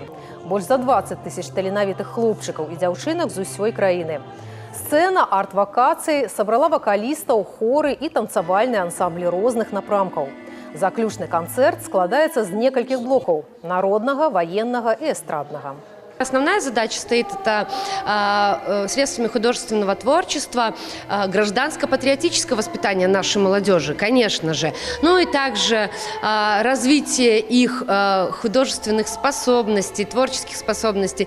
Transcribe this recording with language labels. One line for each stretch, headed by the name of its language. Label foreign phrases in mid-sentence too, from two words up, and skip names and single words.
Belarusian: Больш за 20 тысяч таленавітых хлопчыкаў і дзяўчынак з усёй краіны. Сцэна арт-вакацыі сабрала вакалістаў, хоры і танцавальныя ансамблі розных напрамкаў. Заключны канцэрт складаецца з некалькіх блокаў – народнага, военнага і эстраднага.
Russian: Основная задача стоит это средствами художественного творчества, гражданско-патриотического воспитания нашей молодежи, конечно же. Ну и также развитие их художественных способностей, творческих способностей.